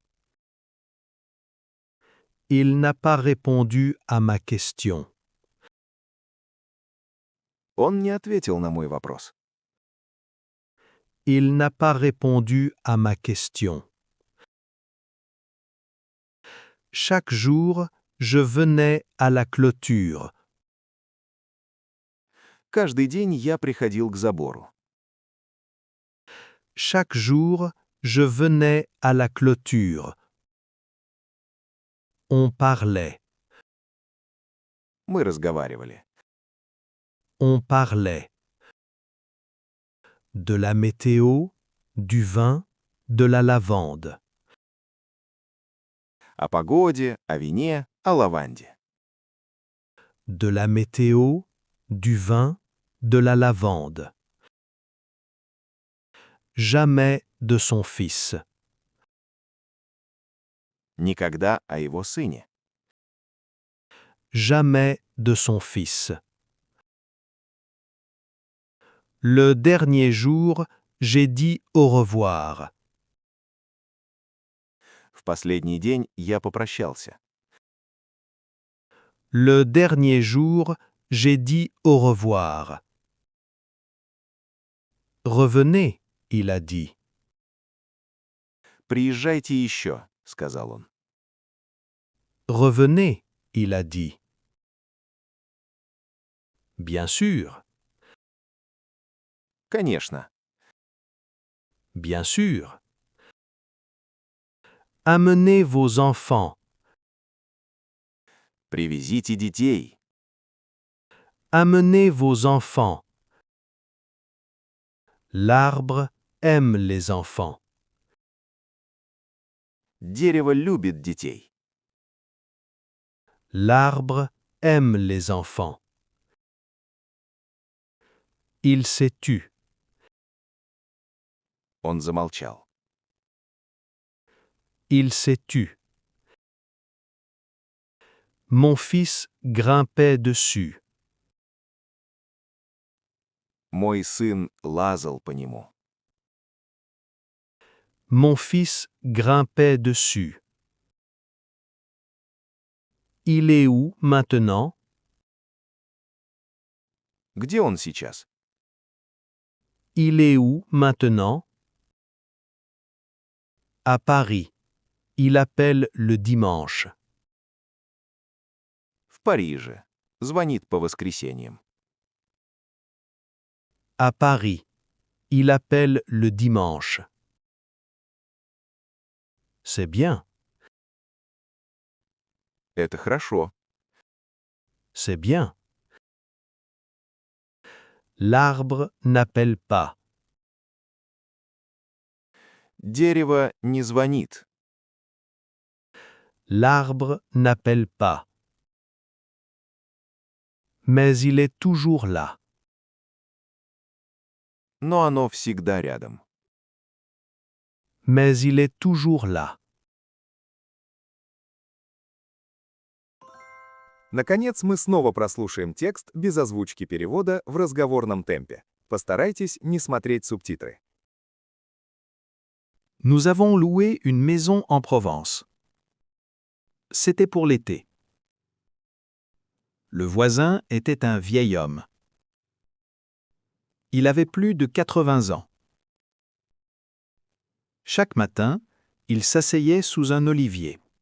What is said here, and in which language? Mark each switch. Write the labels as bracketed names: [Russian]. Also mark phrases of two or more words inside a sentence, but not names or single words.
[French] Il n'a pas répondu à ma question. [Russian] Он не ответил на мой вопрос. [French] Il n'a pas répondu à ma question. Chaque jour, je venais à la clôture. [Russian] Каждый день я приходил к забору. [French] Chaque jour, je venais à la clôture. On parlait. [Russian] Мы разговаривали. [French] On parlait. De la météo, du vin, de la lavande. [Russian] О погоде, о вине, о лаванде. [French] De la météo, du vin, de la lavande. Jamais de son fils. [Russian] Никогда о его сыне. [French] Jamais de son fils. Le dernier jour, j'ai dit au revoir. [Russian] В последний день я попрощался. [French] Le dernier jour, j'ai dit au revoir. Revenez, il a dit. [Russian] «Приезжайте еще», — сказал он. [French] Revenez, il a dit. Bien sûr, [Russian] «Конечно. [French] bien sûr. Amenez vos enfants. [Russian] Привезите детей. [French] Amenez vos enfants. L'arbre aime les enfants. [Russian] Дерево любит детей. [French] L'arbre aime les enfants. Il s'est tu. [Russian] Он замолчал. [French] Il s'est tu. Mon fils grimpait dessus. [Russian] Мой сын лазал по нему. [French] Mon fils grimpait dessus. Il est où maintenant? [Russian] Где он сейчас? [French] Il est où maintenant? À Paris. Il appelle le dimanche. [Russian] В Париже. Звонит по воскресеньям. [French] À Paris. Il appelle le dimanche. C'est bien, [Russian] Это хорошо. [French] c'est bien. L'arbre n'appelle pas. [Russian] Дерево не звонит. [French] L'arbre n'appelle pas. Mais il est toujours là. [Russian] Но оно всегда рядом. [French] Mais il est toujours là. [Russian] Наконец, мы снова прослушаем текст без озвучки перевода в разговорном темпе. Постарайтесь не смотреть субтитры. [French] Nous avons loué une maison en Provence. C'était pour l'été. Le voisin était un vieil homme. Il avait plus de 80 ans. Chaque matin, il s'asseyait sous un olivier.